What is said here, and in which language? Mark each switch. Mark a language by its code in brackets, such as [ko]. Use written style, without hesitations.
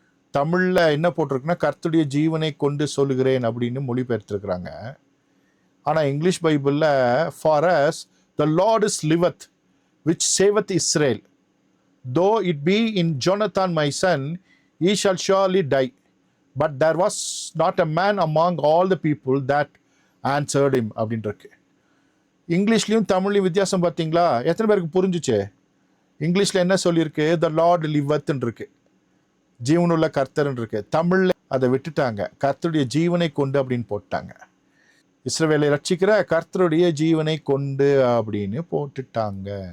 [ta] தமிழில் என்ன போட்டிருக்குன்னா, கர்த்தருடைய ஜீவனை கொண்டு சொல்லுகிறேன் அப்படின்னு மொழிபெயர்த்திருக்கிறாங்க. ஆனால் இங்கிலீஷ் பைபிளில் [en] For as the Lord is liveth which saveth Israel, though it be in Jonathan my son, he shall surely die. But there was not a man among all the people that answered him [ta] அப்படின்ட்டு. இங்கிலீஷ்லையும் தமிழ்லையும் வித்தியாசம் பார்த்தீங்களா? எத்தனை பேருக்கு புரிஞ்சிச்சு? இங்கிலீஷில் என்ன சொல்லியிருக்கு? [en] the Lord லிவத்ன்னு [ta] இருக்கு, ஜீவனுள்ள கர்த்தர்ன்னு இருக்கு. தமிழில் அதை விட்டுட்டாங்க, கர்த்தருடைய ஜீவனை கொண்டு அப்படின்னு போட்டாங்க. இஸ்ரவேலை ரட்சிக்கிற கர்த்தருடைய ஜீவனை கொண்டு அப்படின்னு போட்டுட்டாங்க.